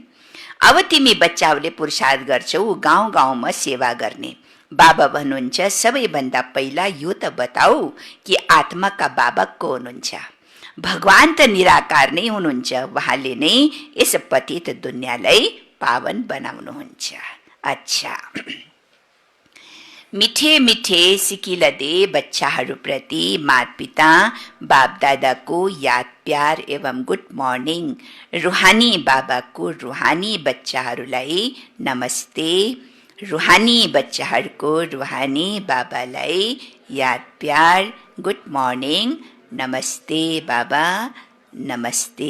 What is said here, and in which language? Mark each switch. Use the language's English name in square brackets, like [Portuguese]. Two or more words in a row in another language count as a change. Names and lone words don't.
[Nepali] अब तिमी बच्चाहरूले पुरुषार्थ गर्छौ गाउँ गाउँमा सेवा गर्ने। बाबा भन्नुहुन्छ सबैभन्दा पहिला यो त बताऊ कि आत्माका बाबा को हुनुहुन्छ? भगवान त निराकार नै हुनुहुन्छ, उहाँले नै यस पतित दुनियाँलाई पावन बनाउनुहुन्छ। अच्छा, [Hindi] मिठे मिठे सिकिला दे [Nepali] बच्चाहरूप्रति माता पिता बाप दादाको याद प्यार एवं [English] good morning. [Nepali] रुहानी बाबाको रुहानी बच्चाहरूलाई नमस्ते। रुहानी बच्चाहरूको रुहानी बाबालाई याद प्यार [English] good morning, [Nepali] नमस्ते बाबा, नमस्ते।